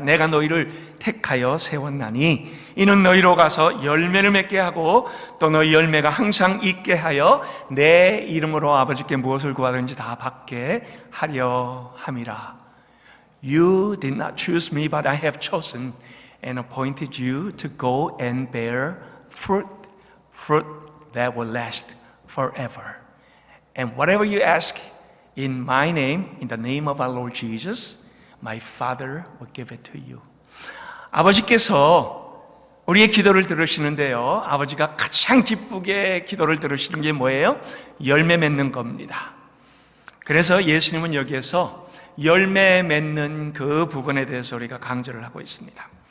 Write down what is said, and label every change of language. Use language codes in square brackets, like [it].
[ko] 내가 너희를 택하여 세웠나니 이는 너희로 가서 열매를 맺게 하고 또 너희 열매가 항상 있게 하여 내 이름으로 아버지께 무엇을 구하든지 다 받게 하려 함이라. [en] You did not choose me, but I have chosen and appointed you to go and bear fruit that will last forever. And whatever you ask in my name, in the name of our Lord Jesus, my Father will give it to you. [ko] 아버지께서 우리의 기도를 들으시는데요, 아버지가 가장 기쁘게 기도를 들으시는 게 뭐예요? 열매 맺는 겁니다. 그래서 예수님은 여기에서 열매 맺는 그 부분에 대해서 우리가 강조를 하고 있습니다.